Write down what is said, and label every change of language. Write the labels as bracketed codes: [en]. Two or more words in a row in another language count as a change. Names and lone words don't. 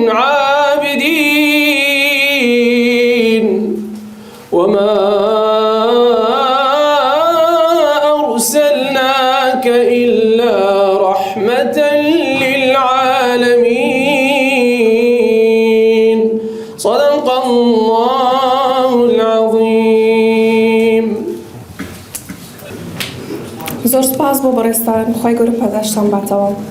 [ar] عابدين وما أرسلناك إلا رحمة للعالمين صدق الله العظيم. [ckb] زۆر سپاس بۆ بەڕێستان، خی گەورە پاداشتان باتەوە.